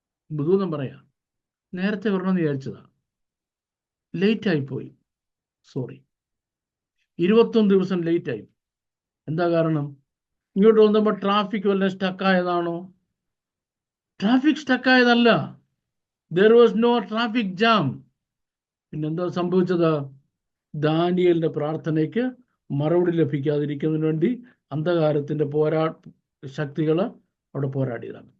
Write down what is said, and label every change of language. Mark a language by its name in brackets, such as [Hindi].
[Malayalam] ദൂതൻ പറയാം, നേരത്തെ വരണമെന്ന് വിചാരിച്ചതാ, ലേറ്റ് ആയിപ്പോയി, സോറി. 21 ദിവസം ലേറ്റ് ആയി. എന്താ കാരണം? ഇങ്ങോട്ട് വന്നപ്പോൾ ട്രാഫിക് വല്ല സ്റ്റക്കായതാണോ? Traffic സ്റ്റക്കായതല്ല. [English] there was no traffic jam. [Malayalam] പിന്നെന്താ സംഭവിച്ചത്? ദാനിയേലിന്റെ പ്രാർത്ഥനയ്ക്ക് മറുപടി ലഭിക്കാതിരിക്കുന്നതിന് വേണ്ടി അന്ധകാരത്തിന്റെ ശക്തികൾ അവിടെ പോരാടിയതാണ്.